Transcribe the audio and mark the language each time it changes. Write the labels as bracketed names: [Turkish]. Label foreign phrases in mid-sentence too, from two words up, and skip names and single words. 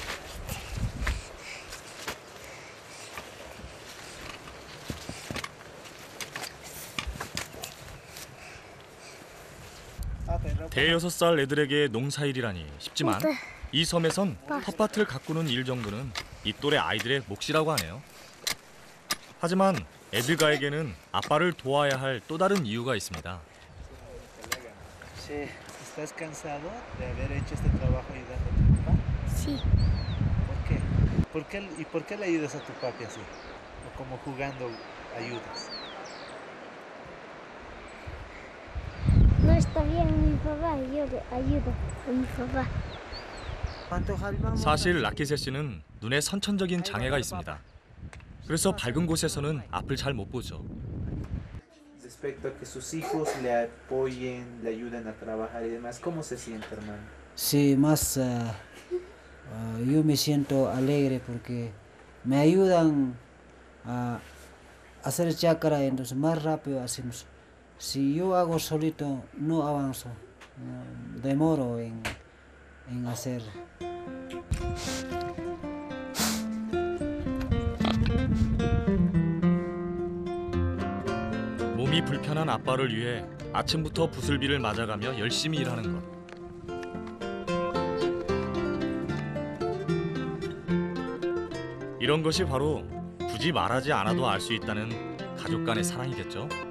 [Korean] 대여섯 살 애들에게 농사일이라니 쉽지만 이 섬에선 텃밭을 가꾸는 일 정도는 이 또래 아이들의 몫이라고 하네요. 하지만 에드가에게는 아빠를 도와야 할 또 다른 이유가 있습니다. [Spanish] Sí, ¿estás cansado de haber hecho este trabajo ayudando a tu papá? Sí, ¿Por qué? ¿Por qué le ayudas a tu papi así? ¿O como jugando ayudas? no está bien mi papá, yo le ayudo a mi papá. ¿Cuánto jalmamos? [Korean] 사실 라키세 씨는 눈에 선천적인 장애가 있습니다. 그래서 밝은 곳에서는 앞을 잘 못 보죠. [Spanish] Respecto a que sus hijos le apoyen, le ayuden a trabajar y demás, ¿cómo se siente, hermano? Sí, más yo me siento alegre porque me ayudan a hacer chácara, entonces más rápido hacemos. Si yo hago solito, no avanzo, demoro en hacer. [Korean] 몸이 불편한 아빠를 위해 아침부터 부슬비를 맞아가며 열심히 일하는 것. 이런 것이 바로 굳이 말하지 않아도 알 수 있다는 가족 간의 사랑이겠죠.